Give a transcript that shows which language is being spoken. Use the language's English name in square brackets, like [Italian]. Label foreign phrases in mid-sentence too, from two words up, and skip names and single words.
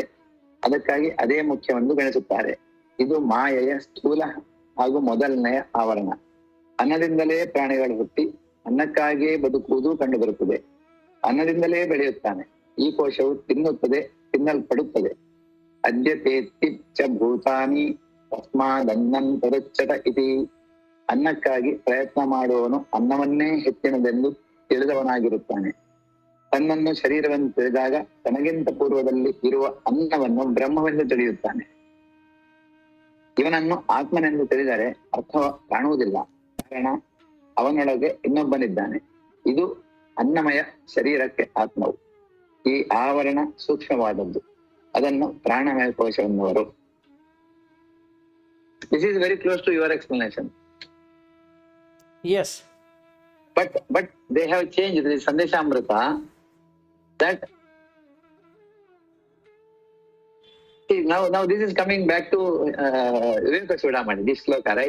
[Kannada] ಅದಕ್ಕಾಗಿ ಅದೇ ಮುಖ್ಯವೆಂದು ಗಣಿಸುತ್ತಾರೆ. ಇದು ಮಾಯೆಯ ಸ್ಥೂಲ ಹಾಗೂ ಮೊದಲನೆಯ ಆವರಣ. ಅನ್ನದಿಂದಲೇ ಪ್ರಾಣಿಗಳು ಹುಟ್ಟಿ ಅನ್ನಕ್ಕಾಗಿಯೇ ಬದುಕುವುದು ಕಂಡುಬರುತ್ತದೆ. ಅನ್ನದಿಂದಲೇ ಬೆಳೆಯುತ್ತಾನೆ. ಈ ಕೋಶವು ತಿನ್ನುತ್ತದೆ, ತಿನ್ನಲ್ಪಡುತ್ತದೆ. [Sanskrit] ಅದ್ಯತೇತಿ ಚ ಭೂತಾನಿ ತಸ್ಮಾದನ್ನಂ ತರುಚ್ಚತ ಇತಿ. [Kannada] ಅನ್ನಕ್ಕಾಗಿ ಪ್ರಯತ್ನ ಮಾಡುವವನು ಅನ್ನವನ್ನೇ ಹೆಚ್ಚಿನದೆಂದು ತಿಳಿದವನಾಗಿರುತ್ತಾನೆ. ತನ್ನನ್ನು ಶರೀರವನ್ನು ತಿಳಿದಾಗ ತನಗಿಂತ ಪೂರ್ವದಲ್ಲಿ ಇರುವ ಅನ್ನವನ್ನು ಬ್ರಹ್ಮವೆಂದು ತಿಳಿಯುತ್ತಾನೆ. ಇವನನ್ನು ಆತ್ಮನೆಂದು ತಿಳಿದರೆ ಅರ್ಥ ಕಾಣುವುದಿಲ್ಲ, ಕಾರಣ ಅವನೊಳಗೆ ಇನ್ನೊಬ್ಬನಿದ್ದಾನೆ. ಇದು ಅನ್ನಮಯ ಶರೀರಕ್ಕೆ ಆತ್ಮವು. ಈ ಆವರಣ ಸೂಕ್ಷ್ಮವಾದದ್ದು, ಅದನ್ನು ಪ್ರಾಣಮಯ ಕೋಶವೆನ್ನುವರು. [English] This is very close to your explanation. Yes. But they have changed the Sandeshamrita that now this is coming back to Vivekachudamani, this sloka, right?